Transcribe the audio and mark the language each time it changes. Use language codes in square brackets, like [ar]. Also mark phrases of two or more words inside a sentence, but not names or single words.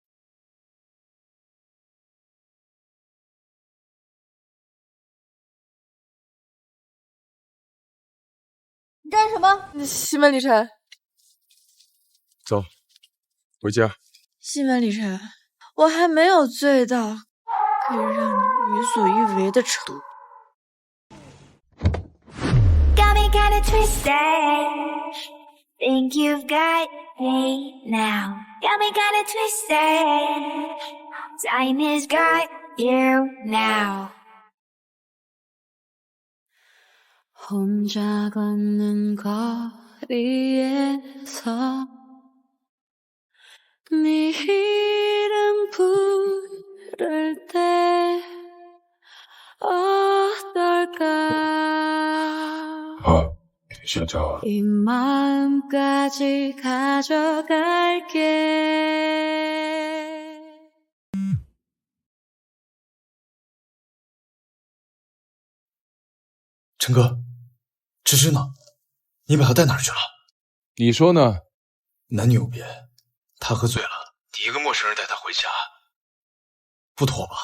[zh] 你干什么？西门礼晨，走，回家。西门礼晨，我还没有醉到可以让你为所欲为的程度。 [en] Got me kinda twisted. Think you've got me now. Got me kinda twisted. Time has got you now. [ko] 혼자 걷는 거리에서 네 이름 부를 때 어떨까 이 마음까지 가져갈게. [zh] 陈哥，芝芝呢？你把她带哪儿去了？你说呢？男女有别，她喝醉了，你一个陌生人带她回家，不妥吧？